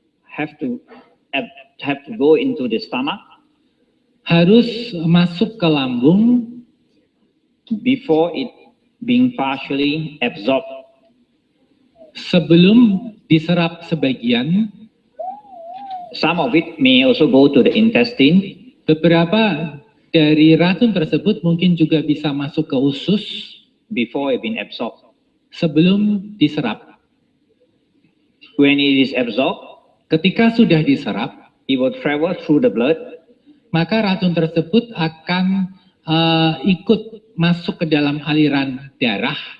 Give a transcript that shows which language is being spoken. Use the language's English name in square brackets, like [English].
[English] have to go into the stomach [Indonesian] harus masuk ke lambung [English] before it being partially absorbed. [Indonesian] sebelum diserap sebagian. [English] Some of it may also go to the intestine. [Indonesian] Beberapa dari racun tersebut mungkin juga bisa masuk ke usus [English] Before it being absorbed. [Indonesian] sebelum diserap. [English] When it is absorbed, [Indonesian] Ketika sudah diserap, [English] it will travel through the blood [Indonesian] maka racun tersebut akan ikut masuk ke dalam aliran darah